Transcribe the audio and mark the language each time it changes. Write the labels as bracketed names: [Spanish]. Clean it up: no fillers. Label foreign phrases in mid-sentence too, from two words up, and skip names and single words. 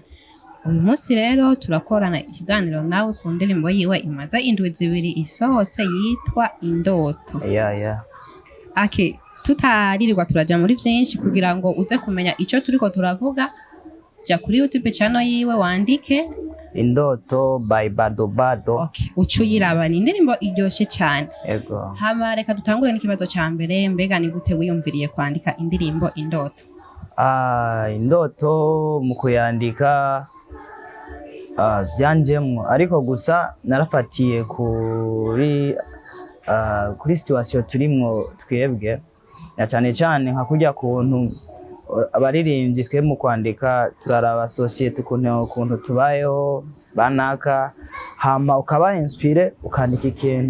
[Rundi] Uyu munsi rero turakorana ikiganiro nawe ku ndirimbo yiwe imaze indwi zibiri isohotse yitwa Indoto. Yeah. Okay, tutaririrwa turaja muri vyinshi kugira ngo uze kumenya ico turiko turavuga. Ja kuri YouTube channel yiwe wandike Indoto by Bado Bado. Okay, ucuyiraba ni indirimbo iryoshe cyane. Ego. Hama reka dutangure n'ikibazo ca mbere, mbega ni gute wiyumviriye kwandika indirimbo Indoto? Indoto mu kuyandika byanjemwo, ariko gusa narafatiye kuri situation turimwo twebwe, na cyane cyane nka kujya kuntu abaririmbyi twe mu kwandika turaraba society kuntu tubayeho banaka, hama ukaba inspire ukandika ikintu.